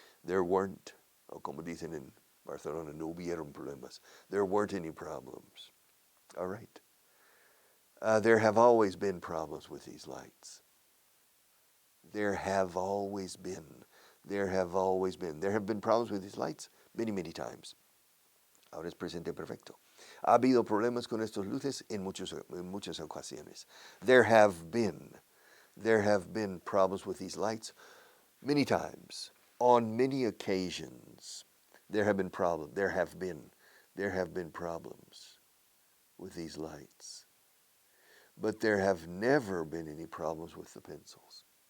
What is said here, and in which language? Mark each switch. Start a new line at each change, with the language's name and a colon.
English: There weren't,
Spanish: o como dicen en Barcelona, no hubieron problemas.
English: There weren't any problems. All right. There have always been problems with these lights. There have always been. There have always been. There have been problems with these lights many, many times.
Spanish: Ahora es presente perfecto. Ha habido problemas con estas luces en muchas ocasiones.
English: There have been problems with these lights many times. On many occasions, there have been problems. There have been problems with these lights. But there have never been any problems with the pencils.